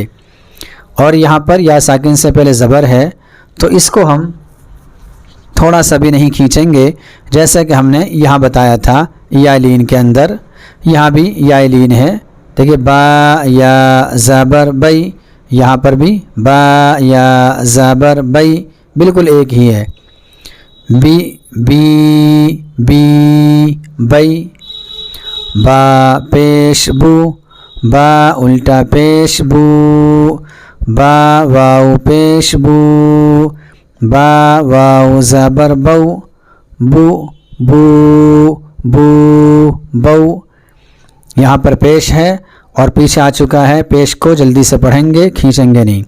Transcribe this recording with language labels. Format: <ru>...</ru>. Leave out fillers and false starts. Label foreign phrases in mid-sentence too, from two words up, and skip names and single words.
<ur>اور یہاں پر یا ساکن سے پہلے زبر ہے تو اس کو ہم تھوڑا سا بھی نہیں کھینچیں گے، جیسا کہ ہم نے یہاں بتایا تھا یا لین کے اندر۔ یہاں بھی یا لین ہے، دیکھیے با یا زبر بئی، یہاں پر بھی با یا زبر بئی، بالکل ایک ہی ہے۔ بی بی بی بئی، با پیش بو، با الٹا پیش بو، با واو پیش بو، با واو زبر بو، بو بو بو بو، یہاں پر پیش ہے اور پیچھے آ چکا ہے، پیش کو جلدی سے پڑھیں گے، کھینچیں گے نہیں۔</ur>